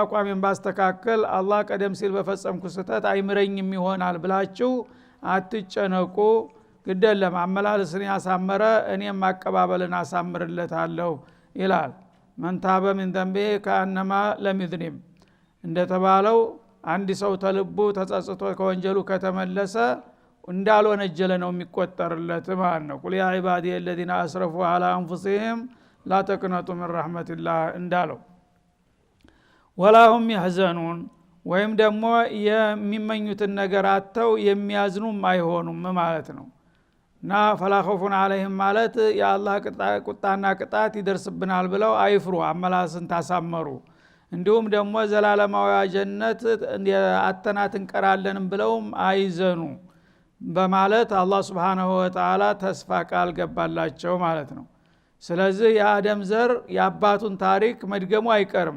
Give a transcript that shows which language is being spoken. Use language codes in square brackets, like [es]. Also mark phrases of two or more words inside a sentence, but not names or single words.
[am] አቋሜን ባስተካከል አላህ ቀደም ሲል በፈጸምኩ ስህተት አይምረኝም ይሆናል ብላችሁ አትጨነቁ ግደለም አመላለስን ያሳመረ እኔም ማቀባበልን አሳምርለታለሁ ይላል። [ar] التائب من الذنب كمن لا ذنب له [am] እንደተባለው አንድ ሰው ተልቡ ተጸጽቶ ከወንጀሉ ከተመለሰ እንዳልወነጀለ ነው የሚቆጠርለት ማለት ነው። [ar] قل يا عبادي الذين اسرفوا على انفسهم لا تقنطوا من رحمة الله [am] እንዳለው [ar] ولا هم يحزنون [am] ወይም ደግሞ የሚመኙትን ነገር አጥተው የሚያዝኑም አይሆኑም ማለት ነው። እና [ar] فلا خوف عليهم [am] ማለት የአላህ ቁጣና ቅጣት ይደርስብናል ብለው አይፍሩ አመላስን ታሳመሩ። እንዲሁም ደግሞ ዘላለማዊ ጀነት አተናት እንቀራለንም ብለውም አይዘኑ በማለት አላህ [ar] سبحانه وتعالى [am] ተስፋ ቃል ገባላቸው ማለት ነው። ስለዚህ የአደም ዘር የአባቱን ታሪክ መድገሙ አይቀርም።